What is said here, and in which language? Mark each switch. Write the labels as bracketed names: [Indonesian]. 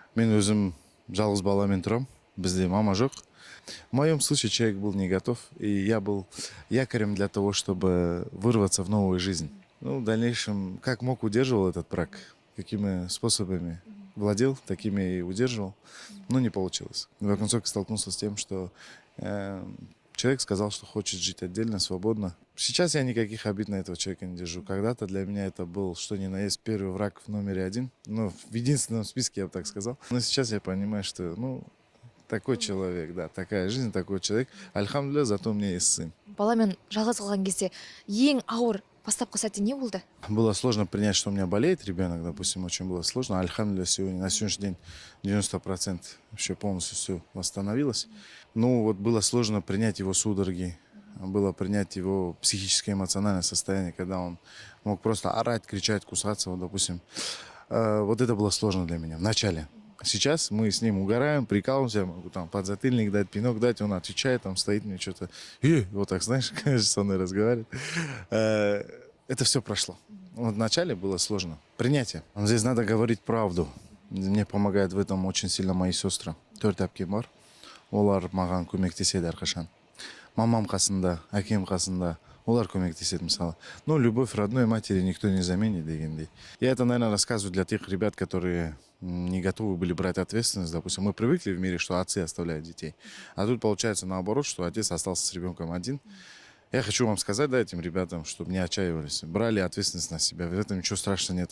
[Kazakh] Мен өзім жалғыз баламен тұрам, бізде мама жоқ. [Russian] В моем случае человек был не готов, и я был якорем для того, чтобы вырваться в новую жизнь. Ну, в дальнейшем, как мог, удерживал этот брак, какими способами владел, такими и удерживал, но не получилось. В конце столкнулся с тем, что человек сказал, что хочет жить отдельно, свободно. Сейчас я никаких обид на этого человека не держу. Когда-то для меня это был, что ни на есть, первый враг в номере один. Ну, в единственном списке, я бы так сказал. Но сейчас я понимаю, что, ну, такой человек, да, такая жизнь, такой человек. Альхамдулилля, зато у меня есть сын. [Kazakh] Баламен жалғыз қалған кезде ең ауыр бастапқы сәті не болды? [Russian] Было сложно принять, что у меня болеет ребенок, допустим, очень было сложно. Альхамдулилля, сегодня, на сегодняшний день 90% вообще полностью все восстановилось. Ну, вот было сложно принять его судороги, было принять его психическое эмоциональное состояние, когда он мог просто орать, кричать, кусаться, вот, допустим. Вот это было сложно для меня в начале. Сейчас мы с ним угораем, прикалываемся, я могу там подзатыльник дать, пинок дать, он отвечает, там стоит мне что-то, вот так, знаешь, со мной разговаривает. Это все прошло. Вот вначале было сложно. Принятие. Здесь надо говорить правду. Мне помогает в этом очень сильно мои сестры. [Kazakh] Төрт әпкем бар. Олар маған көмектеседі әрқашан. Мамам қасында, әкем қасында. Олар көмектеседі мысалы. [Russian] Но любовь родной матери никто не заменит, дегендей. Я это, наверное, рассказываю для тех ребят, которые не готовы были брать ответственность. Допустим, мы привыкли в мире, что отцы оставляют детей. А тут получается наоборот, что отец остался с ребенком один. Я хочу вам сказать, да, этим ребятам, чтобы не отчаивались. Брали ответственность на себя. В этом ничего страшного нет.